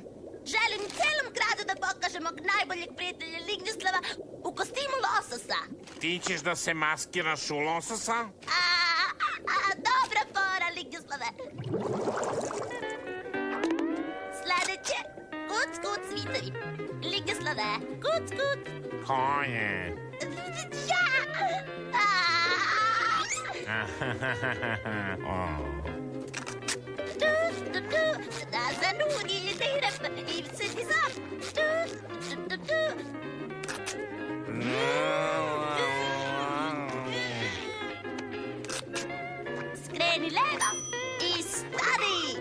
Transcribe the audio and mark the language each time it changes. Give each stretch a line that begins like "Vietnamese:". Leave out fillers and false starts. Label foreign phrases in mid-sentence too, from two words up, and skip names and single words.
Serbian: Želim celom gradu da pokažem mog najboljeg prijatelja Lignjoslava u kostimu lososa. Ti ćeš da se maskiraš u lososa? Dobra fora, Lignjoslave. Sledeće, kuc, kuc, vicevi. Lignjoslave, kuc, kuc. Ko je? Ja! Da za nugi ne rep i se ti zap. Skreni levo i stani.